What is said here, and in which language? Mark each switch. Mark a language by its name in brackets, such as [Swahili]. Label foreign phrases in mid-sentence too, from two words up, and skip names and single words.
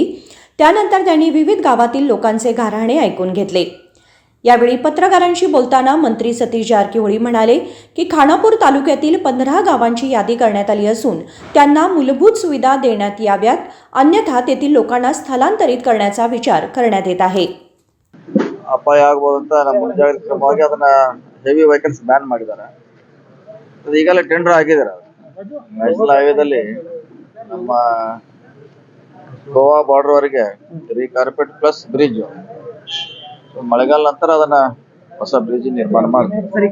[Marathi] त्यानंतर त्यांनी विविध गावातील लोकांचे गाऱ्हाणे ऐकून घेतले. यावेळी पत्रकारांशी बोलताना मंत्री सतीश जारकिहोळी म्हणाले की खानापूर तालुक्यातील 15 गावांची यादी करण्यात आली असून त्यांना मूलभूत सुविधा देण्यात याव्यात, अन्यथा तेथील लोकांना स्थलांतरित करण्याचा विचार करण्यात येत आहे. [Kannada] ಅಪಾಯ ಆಗ್ಬೋದು ಅಂತ ನಮ್ಮ ಮುಂಜಾಗ್ರತಾ ಕ್ರಮವಾಗಿ ಅದನ್ನ [English] heavy vehicles ban [Kannada] ಮಾಡಿದ್ದಾರೆ. ಅದು ಈಗಲೇ ಟೆಂಡರ್ ಆಗಿದ್ದಾರೆ. [English] national highway [Kannada] ನಮ್ಮ ಗೋವಾ ಬಾರ್ಡರ್ ವರೆಗೆ [English] recarpet plus bridge, [Kannada] ಮಳೆಗಾಲ ನಂತರ ಅದನ್ನ ಹೊಸ ಬ್ರಿಡ್ಜ್ ನಿರ್ಮಾಣ ಮಾಡ್ತಾರೆ.